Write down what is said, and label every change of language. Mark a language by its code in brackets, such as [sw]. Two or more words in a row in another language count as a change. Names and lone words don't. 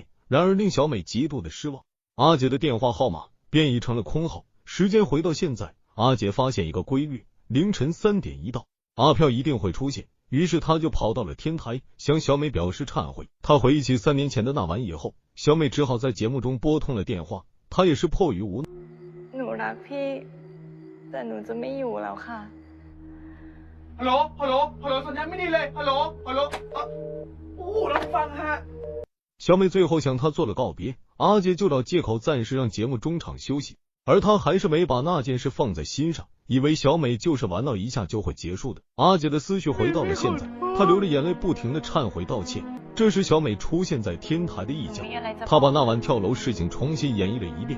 [zh] 然而令小美极度的失望，阿杰的电话号码变异成了空号。时间回到现在，阿杰发现一个规律， 凌晨3点一到，阿飘一定会出现，于是他就跑到了天台，向小美表示忏悔。他回忆起3年前的那晚以后，小美只好在节目中拨通了电话，她也是迫于无奈。 [th] หนูรักพี่แต่หนูจะไม่อยู่แล้วค่ะ ฮัลโหลฮัลโหลฮัลโหลสัญญาณไม่ดีเลยฮัลโหลฮัลโหลโอ้รับฟังฮะ [zh] 小美最后向他做了告别，阿杰就找借口暂时让节目中场休息，而他还是没把那件事放在心上，以为小美就是玩闹一下就会结束的。阿杰的思绪回到了现在，他流着眼泪不停的忏悔道歉。这时小美出现在天台的一角，她把那晚跳楼事情重新演绎了一遍。